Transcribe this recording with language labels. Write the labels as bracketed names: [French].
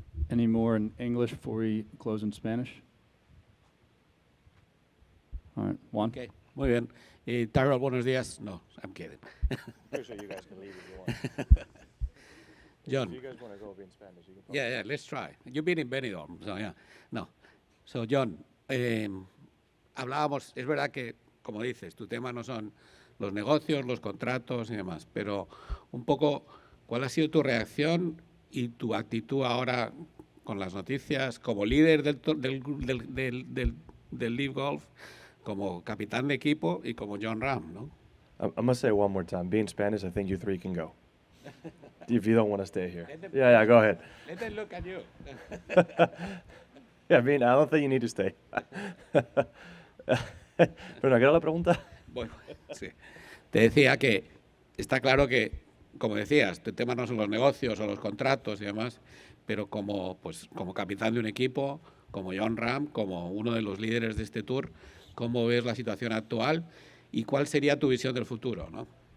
[English] Any more in English before we close in Spanish? All right, Juan. Okay, [Spanish] muy bien. Tyrrell, buenos días. No, [English] I'm kidding. Pretty sure you guys can leave if you want. John. If you guys want to go in Spanish, you can. Yeah, let's try. You've been in Benidorm, so yeah. No. [Spanish] So, John, hablábamos, es verdad que, como dices, tu tema no son los negocios, los contratos y demás, pero un poco, ¿cuál ha sido tu reacción y tu actitud ahora con las noticias como líder del LIV Golf, como capitán de equipo y como Jon Rahm, ¿no? [English] I must say one more time. Being Spanish, I think you three can go. If you don't want to stay here. Yeah, go ahead. Let them look at you. Yeah, I don't think you need to stay. [Spanish] Pero no, ¿qué era la pregunta? Bueno, sí. Te decía que está claro que, como decías, tu tema no son los negocios o los contratos y demás, pero como capitán de un equipo, como Jon Rahm, como uno de los líderes de este tour, ¿cómo ves la situación actual y cuál sería tu visión del futuro, ¿no?